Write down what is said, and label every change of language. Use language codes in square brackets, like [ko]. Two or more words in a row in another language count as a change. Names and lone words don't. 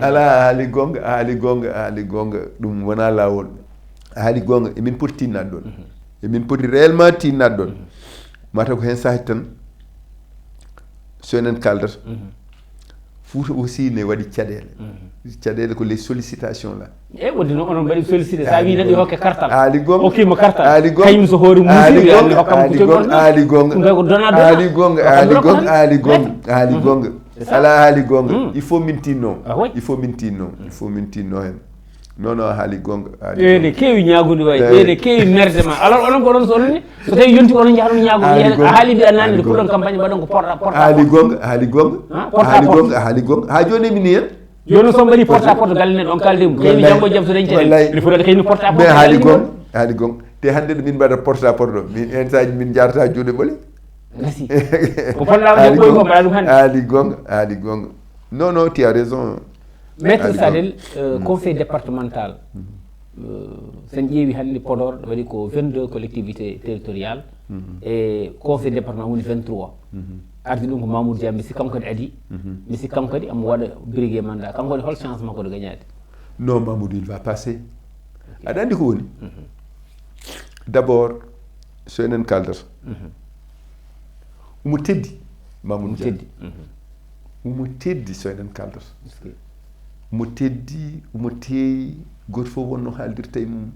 [ff] ala ali gonga dum wona lawol haali gonga emin poti tinnade ɗon emin poti réellement tinnade ɗon mata ko hen sahi tan so enen kaldata Fouta aussi ne waɗi caɗele ko [fr] les sollicitations là [ff] wonde noon onon mbaɗi sollicité sa wi neɗɗo hokke kartal haali gonga hokkima kartal haali gonga kañum so hoore musiri haali gonga ala haali gonga [fr] il faut [ff] min tinno hen non haali gonga ene kewi ñaagude way ene kewi merde ma alors onon ko ɗon so onone so tawi yonti onon jahɗon ñaagude a haali mbi annani pour ɗon campagne mbaɗon ko porte haali gonga ha joni mini hen joni so mbaɗi [fr] porte à porte [ff] galle neɗo on kaldemo kewi janggo jaam so dañi caɗele [fr] il faut [ff] ɗaɗa kayni [fr] porte à porte [ff] haali gonga te hande ɗo min mbaɗa [fr] porte à porte [ff] ɗo min en saji min jarata juuɗe ɓole gasi ko ponɗa ɓoy ko mbaɗa ɗum hande haali gonga [fr] non tu as raison. [ff] Maître Sadel [fr] conseil départemental [ff] sen ƴeewi hannde Podor waɗi ko 22 [fr] collectivités territoriales et conseil départemental [ff] woni 23 ardi ɗum ko Mamoudou Dia mi sikki kanko kadi adi mi sikki kanko kadi amo waɗa [fr] brigué mandat [ff] kanko woni hol chance makko de gagnade. [fr] Non, Mamoudou il va passer [ff] aɗa anndi ko woni d'abord so enen kaldata omo teddi Mamoudou Dia omo teddi so enen kaldata omo teddi omo teeyi goto fof wonno haaldirta e mum